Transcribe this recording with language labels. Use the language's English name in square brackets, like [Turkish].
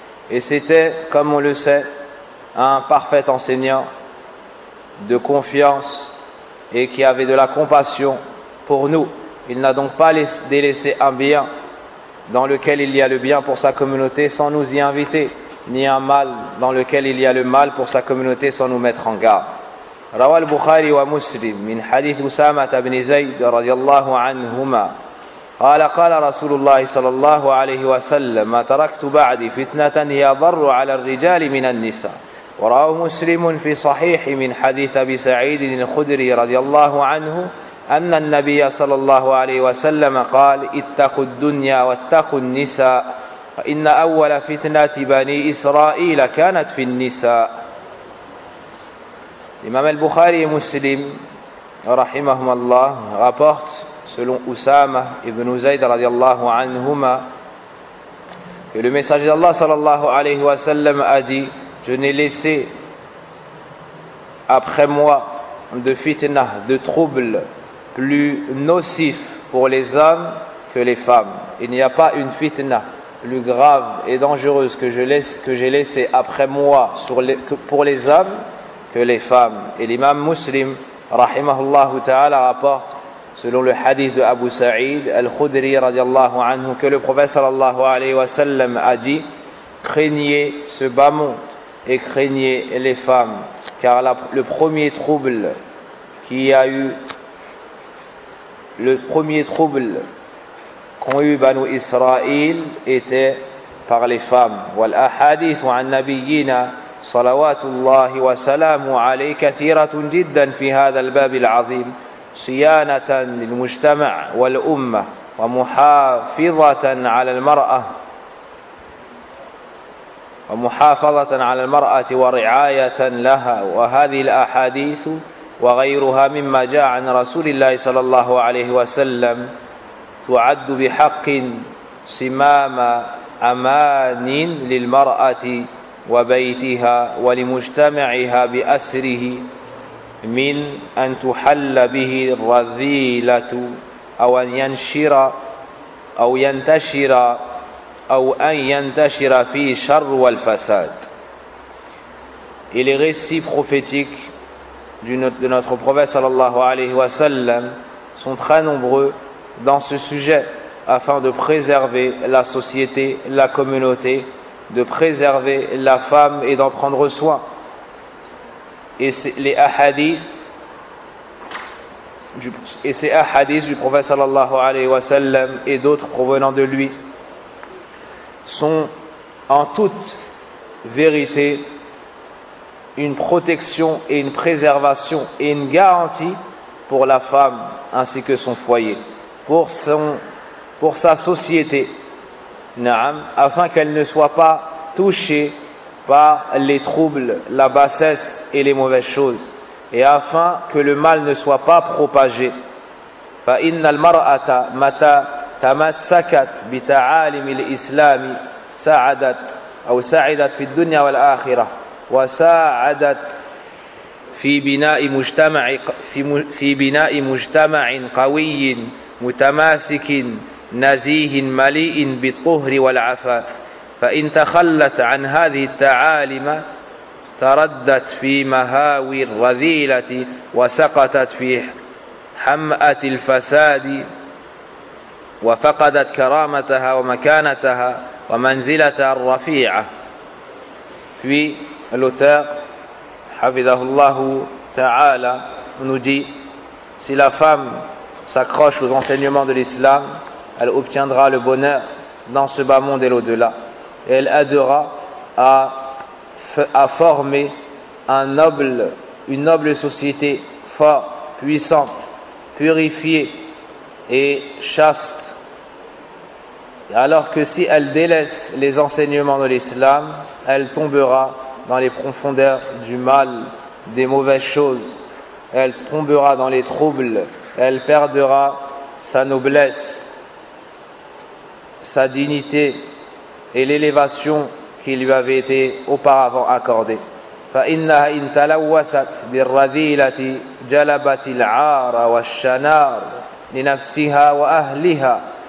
[French] Et c'était, comme on le sait, un parfait enseignant de confiance et qui avait de la compassion pour nous. Il n'a donc pas délaissé un bien dans lequel il y a le bien pour sa communauté sans nous y inviter, ni un mal dans lequel il y a le mal pour sa communauté sans nous mettre en garde. [Arabic] رواه البخاري ومسلم من حديث أسامة بن زيد رضي الله عنهما قال قال رسول الله صلى الله عليه وسلم ما تركت بعدي فتنة هي أضر على الرجال من النساء. ورواه مسلم في صحيح من حديث أبي سعيد الخدري رضي الله عنه أن النبي صلى الله عليه وسلم قال اتقوا الدنيا واتقوا النساء فإن أول فتنة بني إسرائيل كانت في النساء. [French] L'imam al-Bukhari et Muslim, rahimahumallah, rapportent, selon Usama ibn Zayd radiallahu anhuma, que le messager d'Allah sallallahu alayhi wa sallam a dit: je n'ai laissé après moi de fitna, de trouble, plus nocif pour les hommes que les femmes. Il n'y a pas une fitna plus grave et dangereuse que j'ai laissé après moi pour les hommes que les femmes. Et l'imam Muslim, rahimahullah ta'ala, rapporte, selon le hadith de Abu Sa'id al-Khudri radiallahu anhu, que le prophète sallallahu alayhi wa sallam a dit: craignez ce bas monde et craignez les femmes, car le premier trouble qui a eu, le premier trouble qu'ont eu Banu Israël était par les femmes. [Arabic] Wal ahadith an nabiyyina صلوات الله وسلامه عليه كثيرة جدا في هذا الباب العظيم صيانة للمجتمع والأمة ومحافظة على المرأة ورعاية لها. وهذه الأحاديث وغيرها مما جاء عن رسول الله صلى الله عليه وسلم تعد بحق سمام أمان للمرأة وبيتها ولمجتمعها بأسره من أن تحل به الرذيلة أو أن ينشر أو ينتشر أو أن ينتشر في شر والفساد. [French] Et les récits prophétiques de notre prophète sallallahu alayhi wa sallam sont très nombreux dans ce sujet afin de préserver la société, la communauté, de préserver la femme et d'en prendre soin. Et ces hadiths du prophète sallallahu alayhi wa sallam et d'autres provenant de lui sont en toute vérité une protection et une préservation et une garantie pour la femme ainsi que son foyer, pour sa société, na'am, afin qu'elle ne soit pas touchée par les troubles, la bassesse et les mauvaises choses, et afin que le mal ne soit pas propagé. [Arabic] فإن المرأة متى تمسكت بتعاليم الإسلام ساعدت أو ساعدت في الدنيا والآخرة وساعدت في بناء مجتمع قوي متماسك نزيه مليء بالطهر والعفاف. فإن تخلت عن هذه التعاليم تردت في مهاوي الرذيلة وسقطت في حمأة الفساد وفقدت كرامتها ومكانتها ومنزلتها الرفيعة. في الأوتاق حفظه الله تعالى نجي: [French] si la femme s'accroche aux enseignements de l'islam, elle obtiendra le bonheur dans ce bas monde et l'au-delà. Et elle aidera à former une noble société forte, puissante, purifiée et chaste. Alors que si elle délaisse les enseignements de l'islam, elle tombera dans les profondeurs du mal, des mauvaises choses. Elle tombera dans les troubles, elle perdra sa noblesse, sa dignité et l'élévation qui lui avait été auparavant accordée. [Arabic] فإنها إن تلوثت بالرذيلة جلبت العار والشنار لنفسها وأهلها.